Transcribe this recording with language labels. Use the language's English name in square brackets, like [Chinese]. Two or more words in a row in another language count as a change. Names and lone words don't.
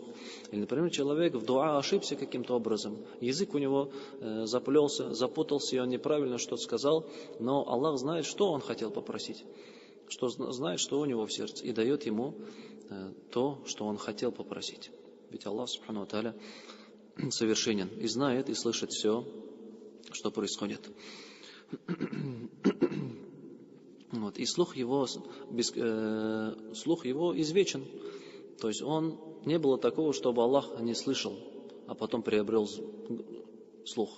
[Russian] Или, например, человек в дуа ошибся каким-то образом, язык у него заплелся, запутался, и он неправильно что-то сказал, но Аллах знает, что он хотел попросить, знает, что у него в сердце, и дает ему то, что он хотел попросить. [Arabic] Ведь الله، سبحانه وتعالى, [Russian] совершенен и знает, и слышит все, что происходит. Вот. И слух его извечен. То есть не было такого, чтобы Аллах не слышал, а потом приобрел слух.